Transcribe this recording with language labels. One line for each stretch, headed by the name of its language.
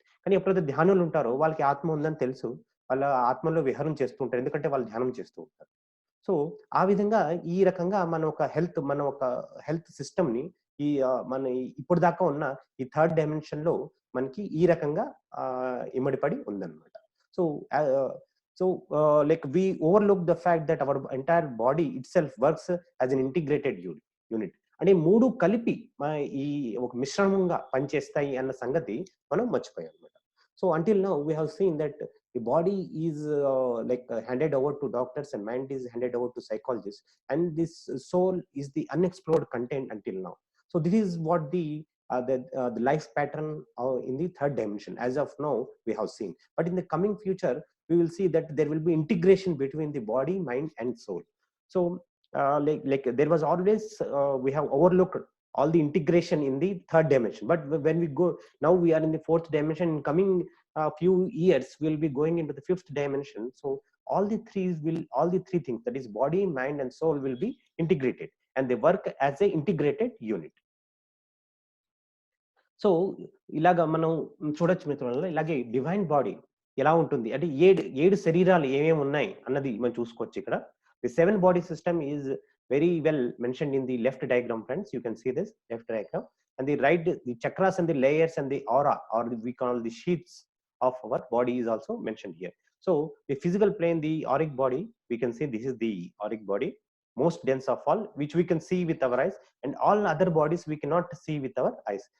Telugu: కానీ ఎప్పుడైతే ధ్యానులు ఉంటారో వాళ్ళకి ఆత్మ ఉందని తెలుసు. వాళ్ళ ఆత్మలో విహారం చేస్తూ ఉంటారు. ఎందుకంటే వాళ్ళు ధ్యానం చేస్తూ ఉంటారు. సో, ఆ విధంగా ఈ రకంగా మన ఒక హెల్త్ సిస్టమ్‌ని మన ఇప్పటిదాకా ఉన్న ఈ థర్డ్ డైమెన్షన్‌లో మనకి ఈ రకంగా ఇమడిపడి ఉందన్నమాట.
English: So, ah, like we overlook the fact that our entire body itself works as an integrated unit.
Telugu: అంటే 3 కలిపి ఈ ఒక మిశ్రమంగా పనిచేస్తాయి అన్న సంగతి మనం మర్చిపోయామన్నమాట.
English: So, until now we have seen that the body is handed over to doctors and mind is handed over to psychologists, and this soul is the unexplored content until now. So this is what the life pattern in the third dimension as of now we have seen. But in the coming future we will see that there will be integration between the body, mind and soul. So there was always we have overlooked all the integration in the third dimension, but when we go now, we are in the fourth dimension. In coming few years we'll be going into the fifth dimension. So all the three things, that is body, mind and soul, will be integrated and they work as a integrated unit.
Telugu: So ఇలాగ మనం చూడొచ్చు మిత్రులారా. ఇలాగే divine body ఎలా ఉంటుంది అంటే ఏడు శరీరాలు ఏమేమి ఉన్నాయి అన్నది మనం చూసుకోవచ్చు ఇక్కడ.
English: The 7 body system is very well mentioned in the left diagram friends. You can see this left diagram and the right, the chakras and the layers and the aura, or we call the sheaths of our body, is also mentioned here. So the physical plane, the auric body, we can see this is the auric body, most dense of all, which we can see with our eyes, and all other bodies we cannot see with our eyes.